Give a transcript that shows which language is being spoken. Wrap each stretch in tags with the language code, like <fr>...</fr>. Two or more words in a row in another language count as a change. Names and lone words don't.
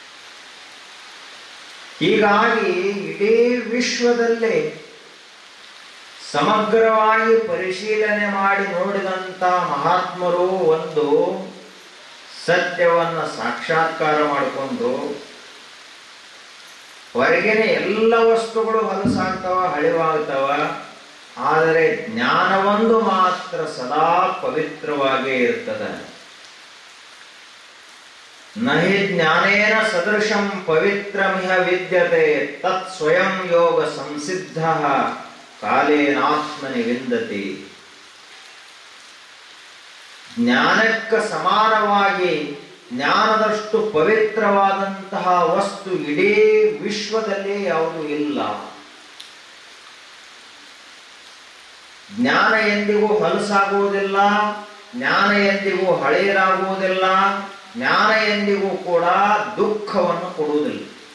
<kn>ಹೀಗಾಗಿ ಇಡೀ ವಿಶ್ವದಲ್ಲಿ ಸಮಗ್ರವಾಗಿ ಪರಿಶೀಲನೆ ಮಾಡಿ ನೋಡಿದಂತ ಮಹಾತ್ಮರು ಒಂದು ಸತ್ಯವನ್ನ ಸಾಕ್ಷಾತ್ಕಾರ ಮಾಡಿಕೊಂಡು, ಹೊರಗಿನ ಎಲ್ಲ ವಸ್ತುಗಳು ಹೊಲಸಾಗ್ತವ, ಹಳಿವಾಗ್ತವ, ಆದರೆ ಜ್ಞಾನವೊಂದು ಮಾತ್ರ ಸದಾ ಪವಿತ್ರವಾಗೇ ಇರ್ತದೆ.</kn> <sa>ನಹಿ ಜ್ಞಾನೇನ ಸದೃಶಂ ಪವಿತ್ರಮಿಹ ವಿದ್ಯತೆ ತತ್ ಸ್ವಯಂ ಯೋಗ ಸಂಸಿದ್ಧ ಕಾಲೇನಾತ್ಮನಿ ವಿಂದತಿ.</sa> <kn>ಜ್ಞಾನಕ್ಕೆ ಸಮಾನವಾಗಿ ಜ್ಞಾನದಷ್ಟು ಪವಿತ್ರವಾದಂತಹ ವಸ್ತು ಇಡೀ ವಿಶ್ವದಲ್ಲಿ ಯಾವುದೂ ಇಲ್ಲ. ಜ್ಞಾನ ಎಂದಿಗೂ ಹೊಲಸಾಗುವುದಿಲ್ಲ, ಜ್ಞಾನ ಎಂದಿಗೂ ಹಳೆಯರಾಗುವುದಿಲ್ಲ, ಜ್ಞಾನ ಎಂದಿಗೂ ಕೂಡ ದುಃಖವನ್ನು ಕೊಡುವುದಿಲ್ಲ.</kn>